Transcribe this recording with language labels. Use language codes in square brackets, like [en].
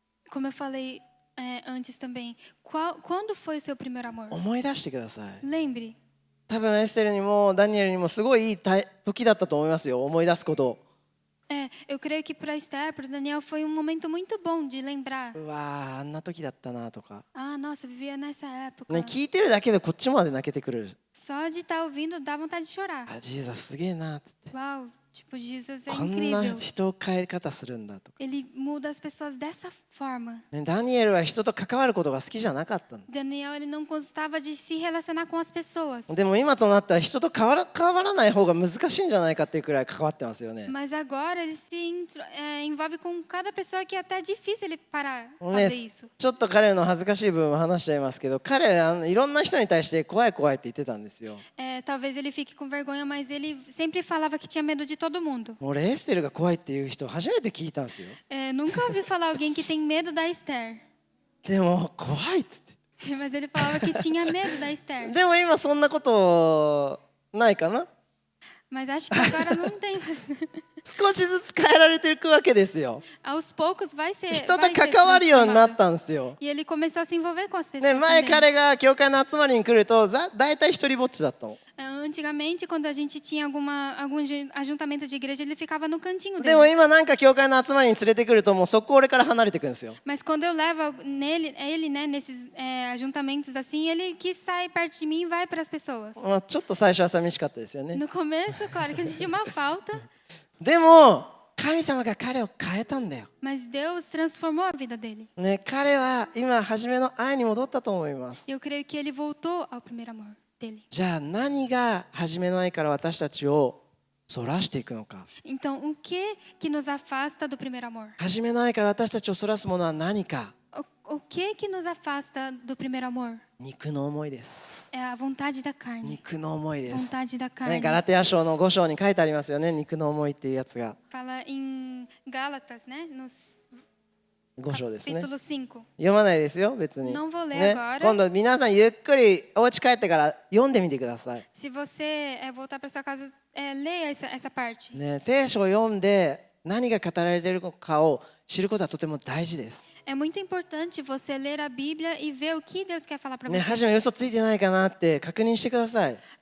[pt] Como eu falei antes também, quando foi o seu primeiro amor? [ja] 思い出してください。 [pt] Lembre. [ja] 多分エステルにもダニエルにもすごいいい時だったと思いますよ、思い出すこと。 [pt] Eu creio que para Esther, para Daniel, foi um momento muito bom de lembrar. [ja] うわーあんな時だったなとか、 [pt] Ah, nossa, eu vivia nessa época. [ja] ね、聞いてるだけでこっちまで泣けてくる。 [pt] Só de estar ouvindo dá vontade de chorar. [ja] あ、ジーザすげえなっつって、 [pt] Uau, tipo, Jesus é [ja] こんな [pt] incrível. [ja] 人を変え方するんだとか、 [pt] Ele muda as pessoas dessa forma. [ja] ね、ダニエルは人と関わることが好きじゃなかったの。 [pt] Daniel, ele não gostava de se relacionar com as pessoas. [ja] でも今となっては人と変わらない方が難しいんじゃないかっていうくらい関わってますよね。 [pt] Mas agora ele se envolve com cada pessoa que é até difícil ele parar de ね fazer isso. [ja] ちょっと彼の恥ずかしい部分を話しちゃいますけど、彼いろんな人に対して怖い怖いって言ってたんですよ。 [pt] Talvez ele fique com vergonha, mas ele sempre falava que tinha medo de todo mundo. [ja] 俺エステルが怖いっていう人初めて聞いたんですよ。 [pt] Nunca ouvi falar alguém que tem medo da Esther. [ja] でも怖いっつって。 [pt] Mas ele falava que tinha medo da Esther. [ja] でも今そんなことないかな。 [pt] Mas acho que agora não tem. [ja] 少しずつ変えられていくわけですよ。 [pt] Aos poucos vai ser. [ja] 人と [pt] vai ser [ja] 関わるようになっ [pt] transformado. [ja] たんですよ。 [pt] E ele começou a se envolver com as pessoas. [ja] ね、前 [pt] também. [ja] 彼が教会の集まりに来ると大体一人ぼっちだったの。 [pt] Antigamente, quando a gente tinha algum ajuntamento de igreja, ele ficava no cantinho [ja] でも [pt] dele. [ja] 今なんか教会の集まりに連れてくるともうそこ俺から離れていくんですよ。 [pt] Mas quando eu levo ele, né, nesses ajuntamentos assim, ele que sai perto de mim e vai para as pessoas. [ja] まあ、ちょっと最初は寂しかったですよね。 [pt] No começo, claro que existia uma falta, [ja] でも神様が彼を変えたんだよ。 [pt] mas Deus transformou a vida dele. [ja] ね、彼は今初めの愛に戻ったと思います。 [pt] Eu creio que ele voltou ao primeiro amor dele. [ja] じゃあ何が初めの愛から私たちをそらしていくのか。 [pt] Então, o que nos afasta do primeiro amor? [ja] 初めの愛から私たちをそらすものは何か。 [pt] O que nos afasta do primeiro amor? [ja] 肉の思いです。 [pt] É a vontade da carne. [ja] 肉の思いです。 [pt] Vontade da ね、 carne. [ja] ガラテヤ書の5章に書いてありますよね、肉の思いっていうやつが。 [pt] Fala em Gálatas, né? No [ja] 5章ですね。 [pt] capítulo 5. [ja] 読まないですよ、別に。 [pt] Não vou ler ね、 agora. [ja] 今度皆さんゆっくりお家帰ってから読んでみてください。 [pt] Se você voltar para sua casa, leia essa parte. [ja] ね、聖書を読んで何が語られているのかを知ることはとても大事です。 [pt] É muito importante você ler a Bíblia e ver o que Deus quer falar para ね、 você. [ja] 初め嘘ついてないかなって確認してください。